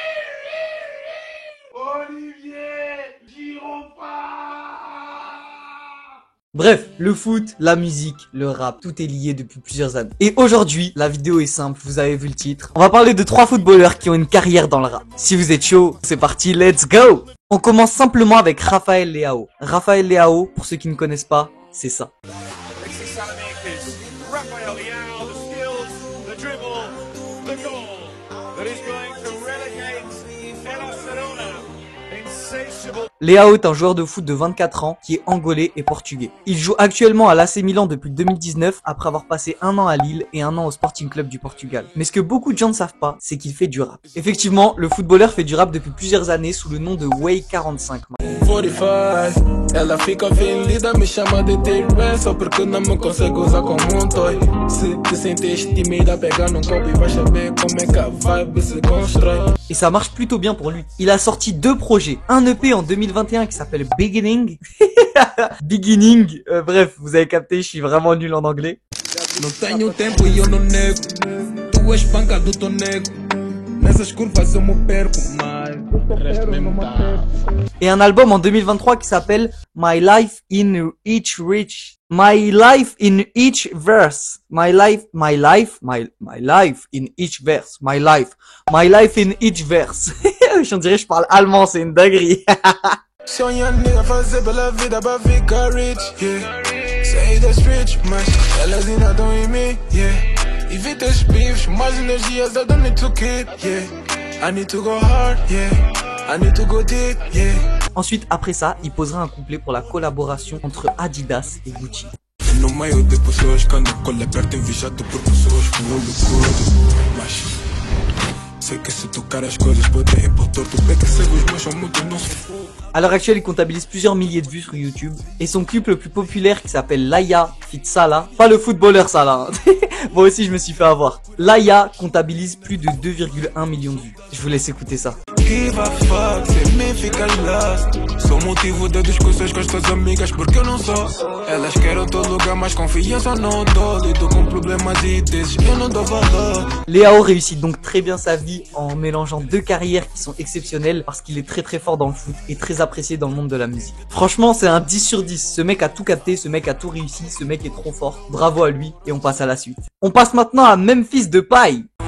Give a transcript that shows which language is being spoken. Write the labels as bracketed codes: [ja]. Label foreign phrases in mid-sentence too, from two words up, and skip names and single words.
[fr] Olivier Giroud. Bref, le foot, la musique, le rap, tout est lié depuis plusieurs années. Et aujourd'hui, la vidéo est simple, vous avez vu le titre. On va parler de 3 footballeurs qui ont une carrière dans le rap. Si vous êtes chaud, c'est parti, [en] let's go! [fr] On commence simplement avec Raphaël Leao. Raphaël Leao, pour ceux qui ne connaissent pas, c'est ça. Leao est un joueur de foot de 24 ans qui est angolais et portugais. Il joue actuellement à l'AC Milan depuis 2019 après avoir passé 1 an à Lille et 1 an au Sporting Club du Portugal. Mais ce que beaucoup de gens ne savent pas, c'est qu'il fait du rap. Effectivement, le footballeur fait du rap depuis plusieurs années sous le nom de Way 45. [pt] Ela fica ofendida, me chama de T-Rex só porque não me consegue usar como toy. Se te sentes tímida, pega num copo e vai saber como é que a vibe se constrói. [fr] Et ça marche plutôt bien pour lui. Il a sorti 2 projets. Un EP en 2021 qui s'appelle Beginning. Beginning. Bref, vous avez capté, je suis vraiment nul en anglais. [pt] Não tenho tempo e eu não nego. Tu és panca do teu nego. Nessas curvas eu me perco mais. Resto mesmo tá. [fr] Et un album en 2023 qui s'appelle My Life in Each Verse. My life in each verse. My life in each verse. My life in each verse. J'en dirais je parle allemand, c'est une dinguerie. [pt] Sonhando nigga fazer pela vida pra ficar [en] rich, yeah. [pt] Sei das rich, mas elas ainda estão em mim, yeah. Evita os bifes, mais energias [en] I don't need to keep, yeah. I need to go hard, yeah. I need to go deep, yeah. [fr] Ensuite, après ça, il posera un couplet pour la collaboration entre Adidas et Gucci. [pt] No meio de pessoas que andam com perto enviado por pessoas com olho curto, mas sei que se tocar as coisas pode ir por torto, bem que sei os meus são muito não. [fr] À l'heure actuelle, il comptabilise plusieurs milliers de vues sur YouTube. Et son clip le plus populaire qui s'appelle Laïa Fit Salah, pas le footballeur Salah, hein. Moi aussi je me suis fait avoir. Laïa comptabilise plus de 2,1 millions de vues. Je vous laisse écouter ça. [en] Give a fuck, [pt] sem mim fica lost. Sou motivo de discussões com as tuas amigas porque eu não sou. Elas querem todo lugar, mas confiança não dou. Lido com problemas e desses eu não dou valor. [fr] Leao réussit donc très bien sa vie en mélangeant 2 carrières qui sont exceptionnelles parce qu'il est très fort dans le foot et très apprécié dans le monde de la musique. Franchement, c'est un 10 sur 10. Ce mec a tout capté, ce mec a tout réussi, ce mec est trop fort. Bravo à lui et on passe à la suite. On passe maintenant à Memphis Depay.